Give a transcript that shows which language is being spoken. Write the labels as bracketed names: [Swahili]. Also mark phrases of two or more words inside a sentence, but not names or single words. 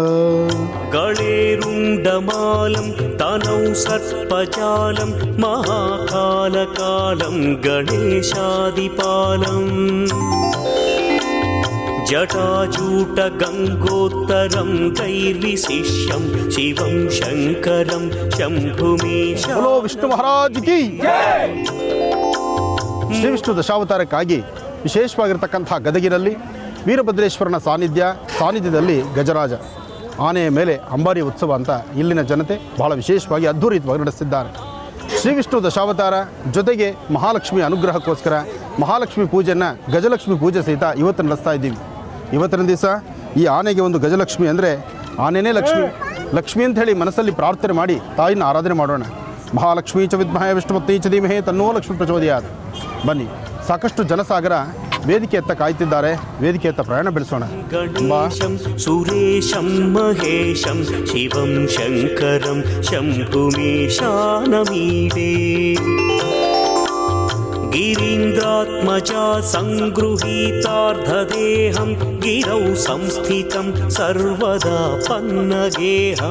[Sanskrit] गणेरुण्डमालं तनौ सर्पजालं महाकालकालं गणेशादिपालम् जटाजूटगङ्गोत्तरं दैर्विशिष्यं शिवं शङ्करं शम्भुमीशं. [Hindi] बोलो विष्णु महाराज की जय. [Kannada] ಶ್ರೀ ವಿಷ್ಣು ದಶಾವತಾರಕ್ಕಾಗಿ ವಿಶೇಷವಾಗಿರ್ತಕ್ಕಂಥ ಗದಗಿನಲ್ಲಿ ವೀರಭದ್ರೇಶ್ವರನ ಸಾನ್ನಿಧ್ಯದಲ್ಲಿ ಗಜರಾಜ ಆನೆಯ ಮೇಲೆ ಅಂಬಾರಿ ಉತ್ಸವ ಅಂತ ಇಲ್ಲಿನ ಜನತೆ ಬಹಳ ವಿಶೇಷವಾಗಿ ಅದ್ಧೂರಿತವಾಗಿ ನಡೆಸಿದ್ದಾರೆ. ಶ್ರೀ ವಿಷ್ಣು ದಶಾವತಾರ ಜೊತೆಗೆ ಮಹಾಲಕ್ಷ್ಮಿ ಅನುಗ್ರಹಕ್ಕೋಸ್ಕರ ಮಹಾಲಕ್ಷ್ಮಿ ಪೂಜೆಯನ್ನು ಗಜಲಕ್ಷ್ಮಿ ಪೂಜೆ ಸಹಿತ ಇವತ್ತು ನಡೆಸ್ತಾ ಇದ್ದೀವಿ. ಇವತ್ತಿನ ದಿವಸ ಈ ಆನೆಗೆ ಒಂದು ಗಜಲಕ್ಷ್ಮಿ ಅಂದರೆ ಆನೆನೇ ಲಕ್ಷ್ಮಿ, ಲಕ್ಷ್ಮಿ ಅಂತ ಹೇಳಿ ಮನಸ್ಸಲ್ಲಿ ಪ್ರಾರ್ಥನೆ ಮಾಡಿ ತಾಯಿನ ಆರಾಧನೆ ಮಾಡೋಣ. [Sanskrit] ಮಹಾಲಕ್ಷ್ಮೀ ಚ ವಿದ್ಮಹೇ ವಿಷ್ಣುಪತ್ನಿ ಚ ಧೀಮಹಿ ತನ್ನೋ ಲಕ್ಷ್ಮೀ ಪ್ರಚೋದಯಾತ್. [Kannada] ಬನ್ನಿ, ಸಾಕಷ್ಟು ಜನಸಾಗರ ವೇದಿಕೆಯತ್ತ ಕಾಯ್ತಿದ್ದಾರೆ, ವೇದಿಕೆಯತ್ತ ಪ್ರಯಾಣ ಬೆಳೆಸೋಣ. [Sanskrit] ಗಣೇಶಂ ಸುರೇಶಂ ಮಹೇಶಂ ಶಿವಂ ಶಂಕರಂ ಶಂಭುಮೀಶಾನಮೀಡೇ ಗಿರೀಂದ್ರಾತ್ಮಜ ಸಂಗೃಹೀತಾರ್ಧದೇಹಂ ಗಿರೌ ಸಂಸ್ಥಿತಂ ಸರ್ವದಾ ಪನ್ನಗೇಹಂ.